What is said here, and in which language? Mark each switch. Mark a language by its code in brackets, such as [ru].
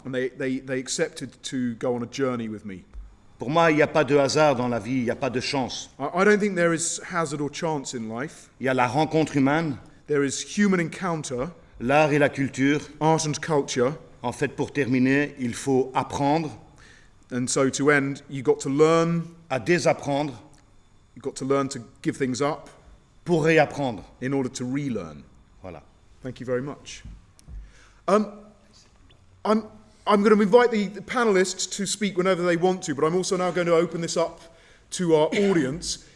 [en] And they accepted to go on a journey with me. [fr] Pour moi, il n'y a pas de hasard dans la vie, il n'y a pas de chance. [en] I don't think there is hazard or chance in life. [fr] Il y a la rencontre humaine, [en] There is human encounter, [fr] l'art et la culture. [en] art and culture, [fr] En fait, pour terminer, il faut apprendre, [en] and so to end, you got to learn, [fr] à désapprendre, [en] you got to learn to give things up [fr] pour réapprendre. [en] in order to relearn. [fr] Voilà. [en] Thank you very much. I'm going to invite the panelists to speak whenever they want to, but I'm also now going to open this up to our audience.